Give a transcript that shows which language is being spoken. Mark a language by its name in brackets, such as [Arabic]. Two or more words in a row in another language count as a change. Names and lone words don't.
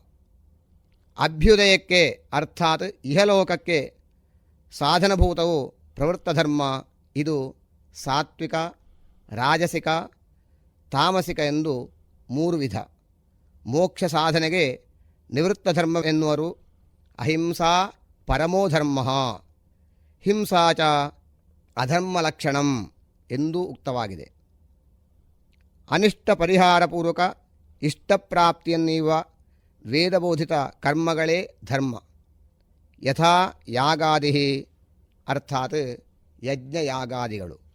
[Kannada] ಅಭ್ಯುದಯಕ್ಕೆ ಅರ್ಥಾತ್ ಇಹಲೋಕಕ್ಕೆ ಸಾಧನಭೂತವು ಪ್ರವೃತ್ತ ಧರ್ಮ. ಇದು ಸಾತ್ವಿಕ, ರಾಜಸಿಕ, ತಾಮಸಿಕ ಎಂದು 3 ವಿಧ. ಮೋಕ್ಷ ಸಾಧನೆಗೆ ನಿವೃತ್ತ ಧರ್ಮ ಎನ್ನುವರು. [Sanskrit] ಅಹಿಂಸಾ, ಪರಮೋ ಧರ್ಮ ಹಿಂಸಾ ಚ ಅಧರ್ಮಲಕ್ಷಣಂ [Kannada] ಎಂದೂ ಉಕ್ತವಾಗಿದೆ. ಅನಿಷ್ಟ ಪರಿಹಾರಪೂರ್ವಕ ಇಷ್ಟಪ್ರಾಪ್ತಿಯನ್ನೀವ ವೇದಬೋಧಿತ ಕರ್ಮಗಳೇ ಧರ್ಮ. [Sanskrit] ಯಥಾ ಯಾಗಾದಿ [Kannada] ಅರ್ಥಾತ್ ಯಜ್ಞಯಾಗಾದಿಗಳು.